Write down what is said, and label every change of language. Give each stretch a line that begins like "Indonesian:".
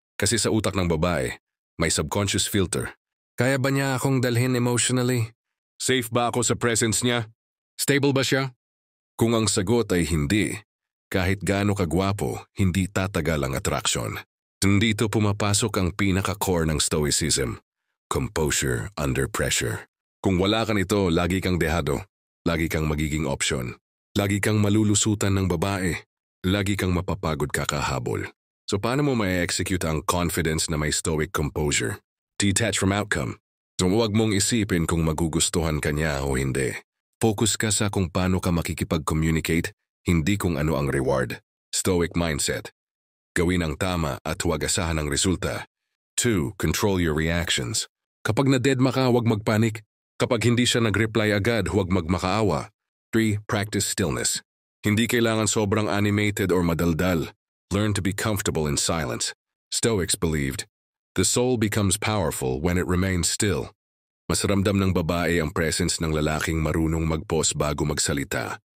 Filipino: Kasi sa utak ng babae, may subconscious filter. Kaya ba niya akong dalhin emotionally? Safe ba ako sa presence niya? Stable ba siya? Kung ang sagot ay hindi, kahit gaano kagwapo, hindi tatagal ang attraction. Dito pumapasok ang pinaka-core ng Stoicism.
English: Composure under pressure.
Filipino: Kung wala ka nito, lagi kang dehado. Lagi kang magiging option. Lagi kang malulusutan ng babae. Lagi kang mapapagod kakahabol. So paano mo ma-execute ang confidence na may stoic composure?
English: Detach from outcome.
Filipino: So huwag mong isipin kung magugustuhan ka niya o hindi. Focus ka sa kung paano ka makikipag-communicate, hindi kung ano ang reward.
English: Stoic mindset.
Filipino: Gawin ang tama at huwag asahan ang resulta. 2.
English: Control your reactions.
Filipino: Kapag na-deadma ka, huwag magpanik. Kapag hindi siya nag-reply agad, huwag magmakaawa. 3.
English: Practice stillness.
Filipino: Hindi kailangan sobrang animated or madaldal.
English: Learn to be comfortable in silence. Stoics believed, the soul becomes powerful when it remains still.
Filipino: Mas ramdam ng babae ang presence ng lalaking marunong mag-pause bago magsalita.